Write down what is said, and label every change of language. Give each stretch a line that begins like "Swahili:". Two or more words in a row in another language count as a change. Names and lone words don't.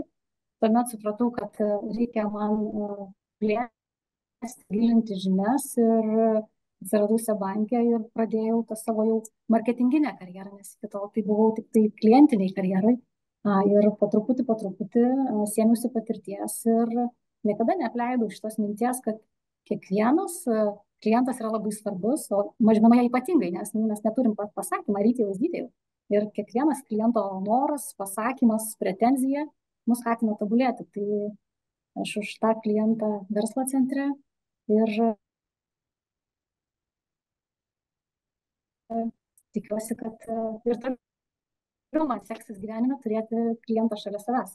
Lithuanian: Tuomet supratau, kad reikia man plėsti, gilinti žinias ir atsiradau Seb-banke ir pradėjau tą savo jau marketinginę karjerą, nes iki tol tai buvau tik tai klientiniai karjerai. Ir po truputį sėmiausi patirties ir niekada neapleidau šitos minties, kad kiekvienas klientas yra labai svarbus, o mažmenoje ypatingai, nes mes neturim pasakymą,
English: retail is detail.
Lithuanian: Ir kiekvienas kliento noras, pasakymas, pretenzija mus skatina tobulėti. Tai aš už tą klientą verslo centre ir tikiuosi, kad ir toliau man seksis gyvenime turėti klientą šalia savęs.